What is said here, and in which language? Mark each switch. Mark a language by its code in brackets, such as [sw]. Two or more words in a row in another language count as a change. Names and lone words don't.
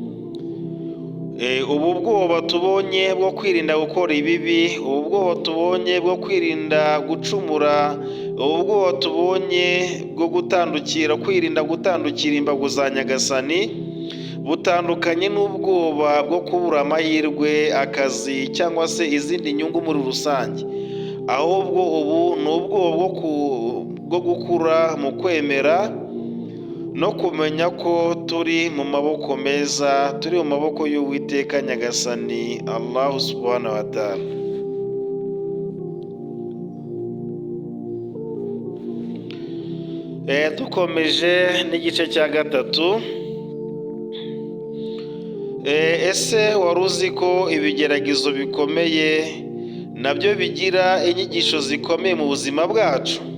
[rw] Ubu bwoba tubonye bwo kwirinda gukora ibibi, ubu bwoba tubonye bwo kwirinda gucumura, ubu bwoba tubonye bwo kwirinda gutandukira imbago za Nyagasani, butandukanye n'ubwoba bwo kubura amahirwe, akazi cyangwa se izindi nyungu muri rusange. Ahubwo ubu ni ubwoba bwo gukura mu kwemera no kumenya ko turi mu maboko meza, turi mu maboko y'Uwiteka Nyagasani Allah [ar] سبحانه وتعالى. [rw] Dukomeje n'igice cya gatatu. Ese wari uzi ko ibigeragezo bikomeye nabyo bigira inyigisho zikomeye mu buzima bwacu?